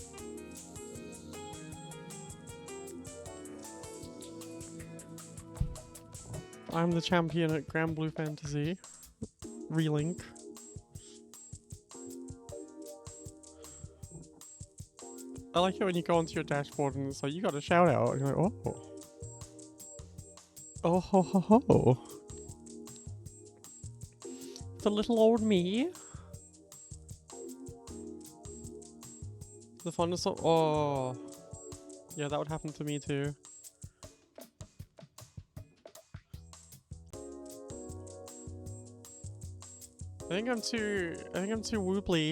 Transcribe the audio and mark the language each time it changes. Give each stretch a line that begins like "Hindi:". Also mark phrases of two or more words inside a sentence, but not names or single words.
English: I'm the champion at Grand Blue Fantasy. Relink. I like it when you go onto your dashboard and it's like, you got a shout out. And you're like, oh. Oh ho ho ho. The little old me. The fondest of— oh. Yeah, that would happen to me too. I think I'm too woobly.